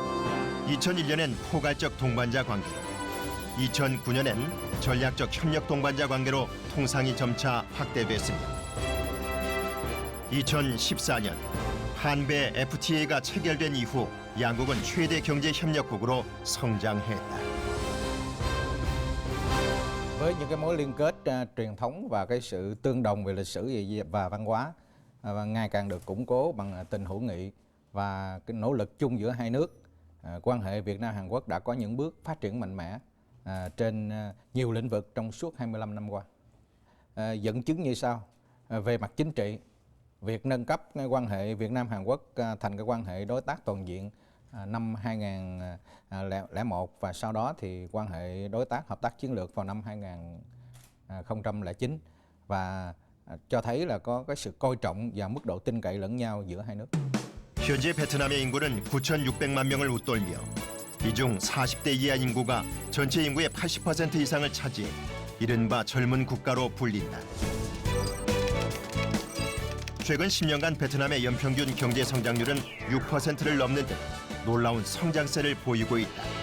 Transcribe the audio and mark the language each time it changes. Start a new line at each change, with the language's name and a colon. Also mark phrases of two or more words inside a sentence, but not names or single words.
Korean: 2001년엔 포괄적 동반자 관계로, 2009년엔 전략적 협력 동반자 관계로 통상이 점차 확대됐습니다. 2014년 한배 FTA가 체결된 이후 양국은 최대 경제 협력국으로 성장했다.
Vietnamese: Với những cái mối liên kết truyền thống và cái sự tương đồng về lịch sử và văn hóa và ngày càng được củng cố bằng tình hữu nghị và cái nỗ lực chung giữa hai nước, quan hệ Việt Nam Hàn Quốc đã có những bước phát triển mạnh mẽ trên nhiều lĩnh vực trong suốt 25 năm qua. Dẫn chứng như sau: về mặt chính trị, việc nâng cấp quan hệ Việt Nam Hàn Quốc thành cái quan hệ đối tác toàn diện năm 2001 và sau đó thì quan hệ đối tác hợp tác chiến lược vào năm 2009 và cho thấy là có cái sự coi trọng và mức độ tin cậy lẫn nhau giữa hai nước.
Korean: 현재 베트남의 인구는 9,600만 명을 웃돌며 이 중 40대 이하 인구가 전체 인구의 80% 이상을 차지해 이른바 젊은 국가로 불린다. 최근 10년간 베트남의 연평균 경제 성장률은 6%를 넘는 등 놀라운 성장세를 보이고 있다.